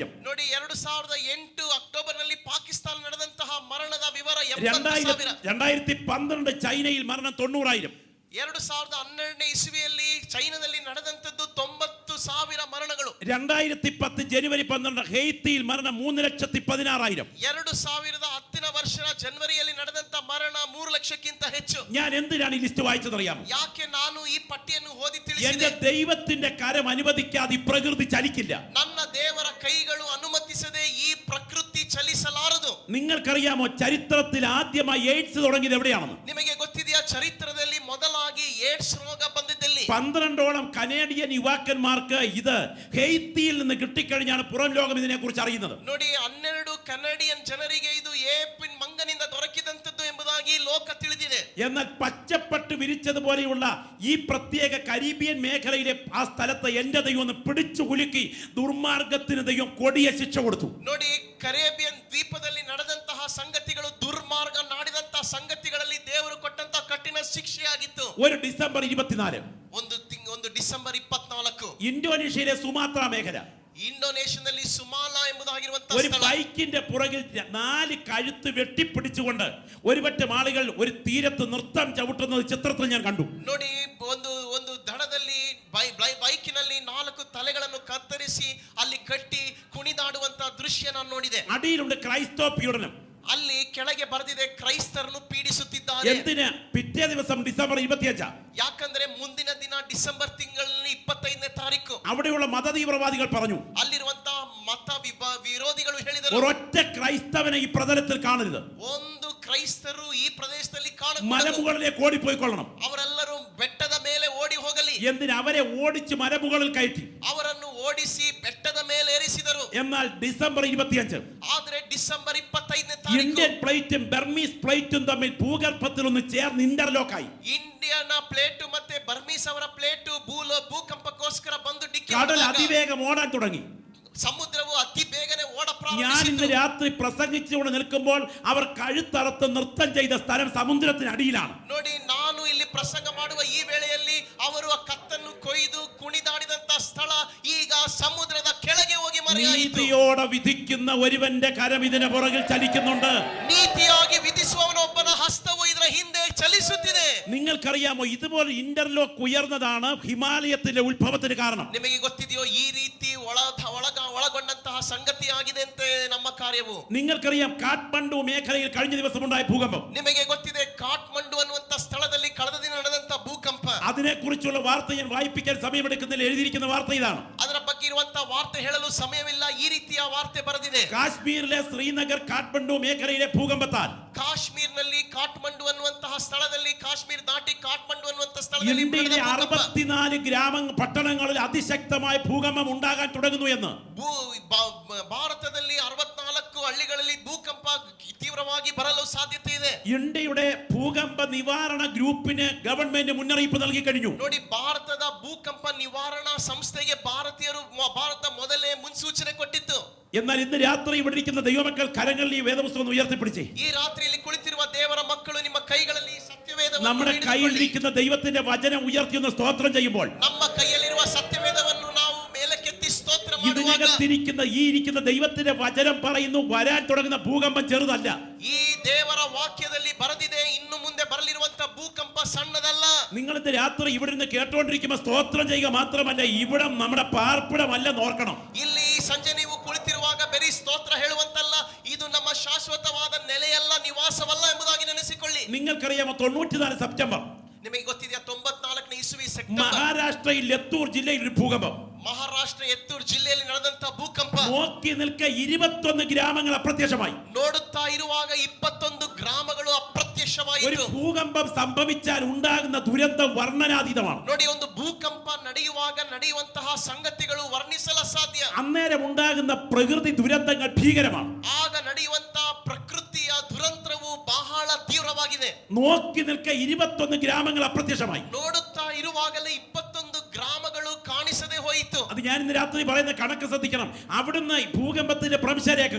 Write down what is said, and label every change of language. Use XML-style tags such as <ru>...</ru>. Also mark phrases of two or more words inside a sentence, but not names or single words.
<kn>ನೋಡಿ, 2008 ಅಕ್ಟೋಬರ್ ನಲ್ಲಿ ಪಾಕಿಸ್ತಾನ ನಡೆದಂತಹ ಮರಣದ ವಿವರ 80,000.</kn> <ml>2012 ചൈനയിൽ മരണം 90,000.</ml> <kn>2012ನೇ ಇಸವಿಯಲ್ಲಿ ಚೈನಾದಲ್ಲಿ ನಡೆದಂತದ್ದು 90,000 ಮರಣಗಳು.</kn> <ml>2010 ജനുവരി 12 ഹെയ്ത്തിയിൽ മരണം 3,16,000.</ml> <kn>2010ನೇ ವರ್ಷದ ಜನವರಿಯಲ್ಲಿ ನಡೆದಂತ ಮರಣ 3 ಲಕ್ಷಕ್ಕಿಂತ ಹೆಚ್ಚು.</kn> <ml>ഞാൻ എന്തിനാണ് ഈ ലിസ്റ്റ് വായിച്ചതറിയാമോ?</ml> <kn>ಯಾಕೆ ನಾನು ಈ ಪಟ್ಟಿಯನ್ನು ಓದಿ</kn> <ml>എന്റെ</ml> <kn>ತಿಳಿಸಿದೆ?</kn> <ml>ദൈവത്തിന്റെ കരം അനുവദിക്കാതെ ഈ പ്രകൃതി ചലിക്കില്ല.</ml> <kn>ನನ್ನ ದೇವರ ಕೈಗಳು ಅನುಮತಿಸದೆ ಈ ಪ್ರಕೃತಿ ಚಲಿಸಲಾರದು.</kn> <ml>നിങ്ങൾക്കറിയാമോ ചരിത്രത്തിൽ ആദ്യമായി എയ്ഡ്സ് തുടങ്ങിയത് എവിടെയാണെന്ന്?</ml> <kn>ನಿಮಗೆ ಗೊತ್ತಿದೆಯಾ ಚರಿತ್ರದಲ್ಲಿ ಮೊದಲಾಗಿ ಏಡ್ಸ್ ರೋಗ ಬಂದಿದ್ದಲ್ಲಿ</kn> <ml>12ഓളം കനേഡിയൻ യുവാക്കന്മാർക്ക് ഇത് ഹെയ്ത്തിയിൽ നിന്ന് കിട്ടിക്കഴിഞ്ഞാണ് പുറം ലോകം ഇതിനെ കുറിച്ച് അറിയുന്നത്.</ml> <kn>ನೋಡಿ, 12 കനേഡിയൻ ಜನರಿಗೆ ಇದು ಏಪಿನ್ ಮಂಗನಿಂದ ದೊರಕಿದಂತದ್ದು ಎಂಬುದಾಗಿ ಲೋಕ ತಿಳಿದಿದೆ.</kn> <ml>എന്നാൽ പച്ചപ്പട്ട് വിരിച്ചതുപോലെയുള്ള ഈ പ്രത്യേക കരീബിയൻ മേഖലയിലെ ആ സ്ഥലത്ത് എന്റെ ദൈവം ഒന്ന് പിടിച്ചു കുലുക്കി ദുർമാർഗത്തിന് ദൈവം കൊടിയ ശിക്ഷ കൊടുത്തു.</ml> <kn>ನೋಡಿ, ಕರೇಬಿಯನ್ ದ್ವೀಪದಲ್ಲಿ ನಡೆದಂತಹ ಸಂಗತಿಗಳು, ದುರ್ಮಾರ್ಗ ನಾಡಿದಂತಹ ಸಂಗತಿಗಳಲ್ಲಿ ದೇವರು ಕೊಟ್ಟಂತಹ ಕಠಿಣ ಶಿಕ್ಷೆಯಾಗಿತ್ತು.</kn> <ml>ഒരു ഡിസംബർ 24</ml> <kn>ಒಂದು ಡಿಸೆಂಬರ್ 24</kn> <ml>ഇന്തോനേഷ്യയിലെ സുമാത്ര മേഖല</ml> <kn>ಇಂಡೋನೇಷ್ಯಾದಲ್ಲಿ ಸುಮಾಲಾ ಎಂಬುದಾಗಿರುವಂತಹ</kn> <ml>ഒരു</ml> <kn>ಸ್ಥಳ.</kn> <ml>ബൈക്കിന്റെ പുറകിൽ 4 കഴുത്ത് വെട്ടിപ്പിടിച്ചുകൊണ്ട് ഒരുപറ്റം ആളുകൾ ഒരു തീരത്ത് നൃത്തം ചവിട്ടുന്നത് ചിത്രത്തിൽ ഞാൻ കണ്ടു.</ml> <kn>ನೋಡಿ, ಒಂದು ದಡದಲ್ಲಿ ಬೈಕಿನಲ್ಲಿ 4 ತಲೆಗಳನ್ನು ಕತ್ತರಿಸಿ ಅಲ್ಲಿ ಕಟ್ಟಿ ಕುಣಿದಾಡುವಂತಹ ದೃಶ್ಯ ನಾನು ನೋಡಿದೆ.</kn> <ml>അടിയിലുണ്ട് ക്രൈസ്തവ പീഡനം.</ml> <kn>ಅಲ್ಲಿ ಕೆಳಗೆ ಬರೆದಿದೆ ಕ್ರೈಸ್ತರನ್ನು ಪೀಡಿಸುತ್ತಿದ್ದಾರೆ.</kn> <ml>എന്തിന്? പിറ്റേ ദിവസം ഡിസംബർ 25</ml> <kn>ಯಾಕಂದ್ರೆ ಮುಂದಿನ ದಿನ ಡಿಸೆಂಬರ್ ತಿಂಗಳಲ್ಲಿ 25ನೇ ತಾರೀಕು</kn> <ml>അവിടെയുള്ള മതതീവ്രവാദികൾ പറഞ്ഞു,</ml> <kn>ಅಲ್ಲಿರುವಂತಹ ಮತ ವಿರೋಧಿಗಳು ಹೇಳಿದರು,</kn> <ml>ഒരൊറ്റ ക്രൈസ്തവനെ ഈ പ്രതലത്തിൽ കാണരുത്.</ml> <kn>ಒಂದು ಕ್ರೈಸ್ತರು ಈ ಪ್ರದೇಶದಲ್ಲಿ</kn> <ml>മലമുകളിലേക്ക് ഓടിപ്പോയിക്കൊള്ളണം.</ml> <kn>ಅವರೆಲ್ಲರೂ ಬೆಟ್ಟದ ಮೇಲೆ ಓಡಿ ಹೋಗಲಿ.</kn> <ml>എന്തിന്? അവരെ ഓടിച്ച് മലമുകളിൽ കയറ്റി.</ml> <kn>ಅವರನ್ನು ಓಡಿಸಿ ಬೆಟ್ಟದ ಮೇಲೆ ಏರಿಸಿದರು.</kn> <ml>എന്നാൽ ഡിസംബർ 25</ml> <kn>ಆದ್ರೆ ಡಿಸೆಂಬರ್ 25ನೇ ತಾರೀಕು</kn> <ml>ഇന്ത്യൻ പ്ലേറ്റും ബർമീസ് പ്ലേറ്റും തമ്മിൽ ഭൂഗർഭത്തിൽ ഒന്ന് ചേർന്ന് ഇന്റർലോക്കായി.</ml> <kn>ಇಂಡಿಯನ್ ಪ್ಲೇಟು ಮತ್ತೆ ಬರ್ಮೀಸ್ ಅವರ ಪ್ಲೇಟು ಭೂಕಂಪಕ್ಕೋಸ್ಕರ ಬಂದು ಡಿಕ್ಕಿ</kn> <ml>കടൽ അതിവേഗം ഓടാൻ തുടങ്ങി.</ml> <kn>ಸಮುದ್ರವು ಅತಿ ಬೇಗನೆ ಓಡ</kn> <ml>ഞാൻ ഇന്ന്</ml> <kn>ಪ್ರಾರಂಭಿಸಿತು.</kn> <ml>രാത്രി പ്രസംഗിച്ചുകൊണ്ട് നിൽക്കുമ്പോൾ അവർ കഴുത്തറത്ത് നൃത്തം ചെയ്ത സ്ഥലം സമുദ്രത്തിനടിയിലാണ്.</ml> <kn>ನೋಡಿ, ನಾನು ಇಲ್ಲಿ ಪ್ರಸಂಗ ಮಾಡುವ ಈ ವೇಳೆಯಲ್ಲಿ ಅವರು ಆ ಕತ್ತನ್ನು ಕೊಯ್ದು ಕುಣಿದಾಡಿದಂತ ಸ್ಥಳ ಈಗ ಸಮುದ್ರದ ಕೆಳಗೆ ಹೋಗಿ ಮರೆಯಾಯಿತು.</kn> <ml>നീതിയോടെ വിധിക്കുന്ന ഒരുവന്റെ കരം ഇതിന് പുറകിൽ ചലിക്കുന്നുണ്ട്.</ml> <kn>ನೀತಿಯಾಗಿ ವಿಧಿಸುವವನೊಬ್ಬನ ಹಸ್ತವು ಇದರ ಹಿಂದೆ ಚಲಿಸುತ್ತಿದೆ.</kn> <ml>നിങ്ങൾക്കറിയാമോ, ഇതുപോലെ ഇന്റർലോക്ക് ഉയർന്നതാണ് ഹിമാലയത്തിന്റെ ഉത്ഭവത്തിന് കാരണം.</ml> <kn>ನಿಮಗೆ ಗೊತ್ತಿದೆಯೋ ಈ ರೀತಿ ಒಳಗೊಂಡಂತಹ ಸಂಗತಿಯಾಗಿದೆ ಅಂತ ನಮ್ಮ ಕಾರ್ಯವು.</kn> <ml>നിങ്ങൾക്കറിയാം, കാഠ്മണ്ഡു മേഖലയിൽ കഴിഞ്ഞ ദിവസം ഉണ്ടായ ഭൂകമ്പം.</ml> <kn>ನಿಮಗೆ ಗೊತ್ತಿದೆ, ಕಾಠ್ಮಂಡು ಅನ್ನುವಂತ ಸ್ಥಳದಲ್ಲಿ ಕಳೆದ ದಿನ ನಡೆದಂತ ಭೂಕಂಪ.</kn> <ml>അതിനെക്കുറിച്ചുള്ള വാർത്ത ഞാൻ വായിപ്പിക്കാൻ സമയമെടുക്കുന്നില്ല. എഴുതിയിരിക്കുന്ന വാർത്ത ഇതാണ്.</ml> <kn>ಅದರ ಬಗ್ಗೆ ಇರುವಂತಹ ವಾರ್ತೆ ಹೇಳಲು ಸಮಯವಿಲ್ಲ. ಈ ರೀತಿಯ ವಾರ್ತೆ ಬರೆದಿದೆ.</kn> <ml>കാശ്മീരിലെ ശ്രീനഗർ കാഠ്മണ്ഡു മേഖലയിലെ ഭൂകമ്പത്താൽ</ml> <kn>ಕಾಶ್ಮೀರ್ನಲ್ಲಿ ಕಾಠ್ಮಂಡು ಅನ್ನುವಂತಹ ಸ್ಥಳದಲ್ಲಿ, ಕಾಶ್ಮೀರ್ ದಾಟಿ ಕಾಠ್ಮಂಡು ಅನ್ನುವಂತಹ ಸ್ಥಳದಲ್ಲಿ</kn> <ml>ഇന്ത്യയിലെ 64 പട്ടണങ്ങളിൽ അതിശക്തമായ ഭൂകമ്പം ഉണ്ടാകാൻ തുടങ്ങുന്നു എന്ന്</ml> <kn>ಭಾರತದಲ್ಲಿ 64 ಹಳ್ಳಿಗಳಲ್ಲಿ ಭೂಕಂಪ ತೀವ್ರವಾಗಿ ಬರಲು ಸಾಧ್ಯತೆ ಇದೆ.</kn> <ml>ഇന്ത്യയുടെ ഭൂകമ്പ നിവാരണ ഗ്രൂപ്പിന് ഗവൺമെന്റ് മുന്നറിയിപ്പ് നൽകി കഴിഞ്ഞു.</ml> <kn>ನೋಡಿ, ಭಾರತದ ಭೂಕಂಪ ನಿವಾರಣಾ ಸಂಸ್ಥೆಗೆ ಭಾರತ ಮೊದಲೇ ಮುನ್ಸೂಚನೆ ಕೊಟ್ಟಿತ್ತು.</kn> <ml>എന്നാൽ ഇന്ന് രാത്രി ഇവിടെ ഇരിക്കുന്ന ദൈവമക്കൾ കരങ്ങളിൽ ഈ വേദപുസ്തകം ഉയർത്തിപ്പിടിച്ചേ.</ml> <kn>ಈ ರಾತ್ರಿಯಲ್ಲಿ ಕುಳಿತಿರುವ ದೇವರ ಮಕ್ಕಳು ನಿಮ್ಮ ಕೈಗಳಲ್ಲಿ ಸತ್ಯವೇದವನ್ನು</kn> <ml>നമ്മുടെ കയ്യിലിരിക്കുന്ന ദൈവത്തിന്റെ വചനം ഉയർത്തിയൊന്ന് സ്തോത്രം ചെയ്യുമ്പോൾ,</ml> <kn>ನಮ್ಮ ಕೈಯಲ್ಲಿರುವ ಸತ್ಯವೇದವನ್ನು ನಾವು ಮೇಲಕ್ಕೆತ್ತಿ ಸ್ತೋತ್ರ ಮಾಡುವಾಗ,</kn> <ml>ഇതിനകത്തിരിക്കുന്ന ഈ ഇരിക്കുന്ന ദൈവത്തിന്റെ വചനം പറയുന്നു, വരാൻ തുടങ്ങുന്ന ഭൂകമ്പം ചെറുതല്ല.</ml> <kn>ಈ ದೇವರ ವಾಕ್ಯದಲ್ಲಿ ಬರೆದಿದೆ, ಇನ್ನು ಮುಂದೆ ಬರಲಿರುವಂತ ಭೂಕಂಪ ಸಣ್ಣದಲ್ಲ.</kn> <ml>നിങ്ങൾ ഇന്ന് രാത്രി ഇവിടെ നിന്ന് കേട്ടോണ്ടിരിക്കുമ്പോൾ സ്തോത്രം ചെയ്യുക മാത്രമല്ല, ഇവിടം നമ്മുടെ പാർപ്പിടമല്ല നോക്കണം.</ml> <kn>ಇಲ್ಲಿ ಈ ಸಂಜೆ ನೀವು ಕುಳಿತಿರುವಾಗ ಬರೀ ಸ್ತೋತ್ರ ಹೇಳುವಂತಲ್ಲ, ಇದು ನಮ್ಮ ಶಾಶ್ವತವಾದ ನೆಲೆಯಲ್ಲ, ನಿವಾಸವಲ್ಲ ಎಂಬುದಾಗಿ ನೆನೆಸಿಕೊಳ್ಳಿ.</kn> <ml>നിങ്ങൾക്കറിയാമോ, 94 സെപ്റ്റംബർ</ml> <kn>ನಿಮಗೆ ಗೊತ್ತಿದೆಯಾ, 94ನೇ ಇಸವಿ ಸೆಪ್ಟೆಂಬರ್</kn> <ml>മഹാരാഷ്ട്രയിൽ ലത്തൂർ ജില്ലയിൽ ഒരു ഭൂകമ്പം.</ml> <kn>ಮಹಾರಾಷ್ಟ್ರ ಎತ್ತೂರು ಜಿಲ್ಲೆಯಲ್ಲಿ ನಡೆದಂತ ಭೂಕಂಪ.</kn> <ml>നോക്കി നിൽക്കെ 21 ഗ്രാമങ്ങൾ അപ്രത്യക്ഷമായി.</ml> <kn>ನೋಡುತ್ತಾ ಇರುವಾಗ 21 ಗ್ರಾಮಗಳು ಅಪ್ರತ್ಯಕ್ಷವಾಗಿ ಪ್ರಾರಂಭವಾಯಿತು.</kn> <ml>ഭൂകമ്പം സംഭവിച്ചാൽ ഉണ്ടാകുന്ന ദുരന്തം വർണ്ണനാതീതമാണ്.</ml> <kn>ನೋಡಿ, ಒಂದು ಭೂಕಂಪ ನಡೆಯುವಾಗ ನಡೆಯುವಂತಹ ಸಂಗತಿಗಳು ವರ್ಣಿಸಲು ಅಸಾಧ್ಯ.</kn> <ml>അന്നേരം ഉണ്ടാകുന്ന പ്രകൃതി ദുരന്തങ്ങൾ ഭീകരമാണ്.</ml> <kn>ಆಗ ನಡೆಯುವಂತಹ ಪ್ರಕೃತಿಯ ದುರಂತವು ಬಹಳ ತೀವ್ರವಾಗಿದೆ.</kn> <ml>നോക്കി നിൽക്കെ 21 ഗ്രാമങ്ങൾ അപ്രത്യക്ഷമായി.</ml> <kn>ನೋಡುತ್ತಾ ಇರುವಾಗಲೇ 21 ಗ್ರಾಮಗಳು ಕಾಣಿಸದೆ ಹೋಯಿತು.</kn> <ml>അത് ഞാൻ ഇന്ന് രാത്രി പറയുന്ന കണക്ക് ശ്രദ്ധിക്കണം. അവിടുന്ന് ഭൂകമ്പത്തിന്റെ ഭ്രംശരേഖകൾ</ml>